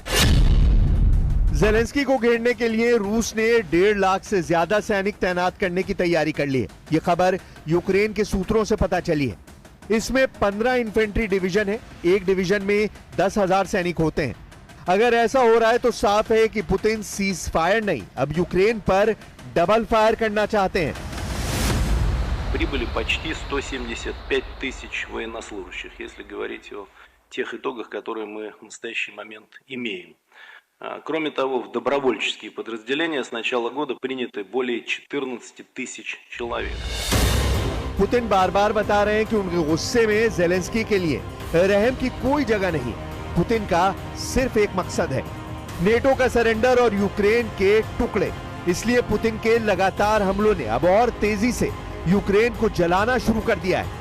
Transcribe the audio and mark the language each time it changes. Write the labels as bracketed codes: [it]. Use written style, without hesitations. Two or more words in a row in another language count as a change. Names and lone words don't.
[hi] ज़ेलेंस्की को घेरने के लिए रूस ने 1.5 लाख से ज्यादा सैनिक तैनात करने की तैयारी कर ली है। ये खबर यूक्रेन के सूत्रों से पता चली है। इसमें 15 [en] infantry division [hi] है, एक डिवीजन में 10,000 सैनिक होते हैं। अगर ऐसा हो रहा है तो साफ है कि पुतिन [en] cease fire [hi] नहीं, अब यूक्रेन पर [en] double fire [hi] करना चाहते हैं। [ru] Прибыли почти 175 тысяч военнослужащих, если говорить о тех итогах, которые мы в настоящий момент имеем. Кроме того, в добровольческие подразделения с начала года приняты более 14 тысяч человек. [hi] पुतिन बार बार बता रहे हैं कि उनके गुस्से में ज़ेलेंस्की के लिए रहम की कोई जगह नहीं। पुतिन का सिर्फ एक मकसद है, नेटो का सरेंडर और यूक्रेन के टुकड़े। इसलिए पुतिन के लगातार हमलों ने अब और तेजी से यूक्रेन को जलाना शुरू कर दिया है।